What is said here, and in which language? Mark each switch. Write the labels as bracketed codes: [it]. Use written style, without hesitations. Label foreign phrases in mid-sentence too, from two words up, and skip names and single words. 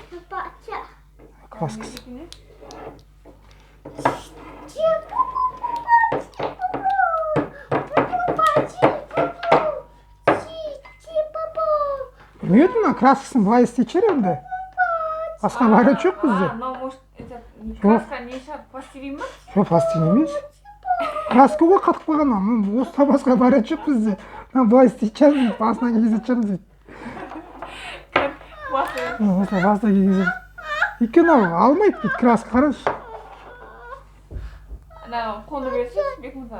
[kk] Краскасы. Білмедім мына краскасын былай істейтін шығар енді. Басқа вариант жоқ бізде. [ru] Но может это [kk] краска не шығар, пластилин ба? Жоқ, пластилин емес. Краска ғой қатып қойған. Осыдан басқа вариант жоқ бізде. Былай істейтін шығармыз, басына кигізетін шығармыз дейді. Осылай басына кигізетін. Өйткені алмайды дейді краска, қарашы. Ана қолы берсеңіз, Бекмырза.